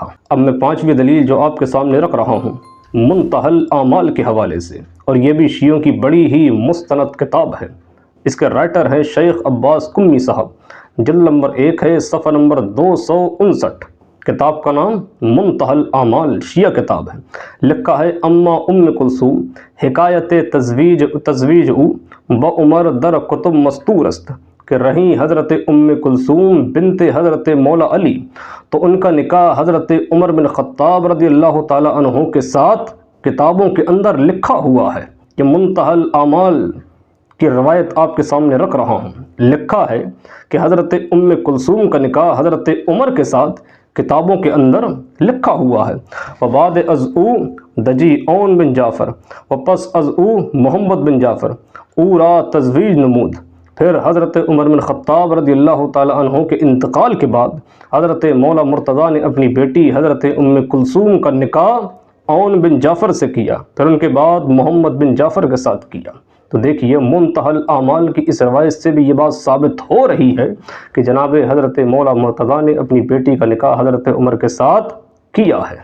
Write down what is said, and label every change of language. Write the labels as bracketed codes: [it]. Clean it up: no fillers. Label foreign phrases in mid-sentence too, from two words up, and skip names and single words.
[ur] اب میں 5ویں دلیل جو آپ کے سامنے رکھ رہا ہوں منتہی الاعمال کے حوالے سے، اور یہ بھی شیعوں کی بڑی ہی مستند کتاب ہے۔ اس کے رائٹر ہیں شیخ عباس قمی صاحب، جلد نمبر 1 ہے، صفحہ نمبر 259۔ کتاب کا نام منتہی الاعمال شیعہ کتاب ہے۔ لکھا ہے [fa] اما ام کلثوم حکایت تزویج او با عمر در کتب مستور است، [ur] کہ رہیں حضرت ام کلثوم بنت حضرت مولا علی تو ان کا نکاح حضرت عمر بن خطاب رضی اللہ تعالی عنہ کے ساتھ کتابوں کے اندر لکھا ہوا ہے۔ کہ منتہی الاعمال کی روایت آپ کے سامنے رکھ رہا ہوں، لکھا ہے کہ حضرت ام کلثوم کا نکاح حضرت عمر کے ساتھ کتابوں کے اندر لکھا ہوا ہے۔ [fa] وبعد از او دجی اون بن جعفر و پس از او محمد بن جعفر او را تزویج نمود۔ [ur] پھر حضرت عمر بن خطاب رضی اللہ تعالی عنہ کے انتقال کے بعد حضرت مولا مرتضیٰ نے اپنی بیٹی حضرت ام کلثوم کا نکاح اون بن جعفر سے کیا، پھر ان کے بعد محمد بن جعفر کے ساتھ کیا۔ تو دیکھیے منتہی الاعمال کی اس روایت سے بھی یہ بات ثابت ہو رہی ہے کہ جناب حضرت مولا مرتضیٰ نے اپنی بیٹی کا نکاح حضرت عمر کے ساتھ کیا ہے۔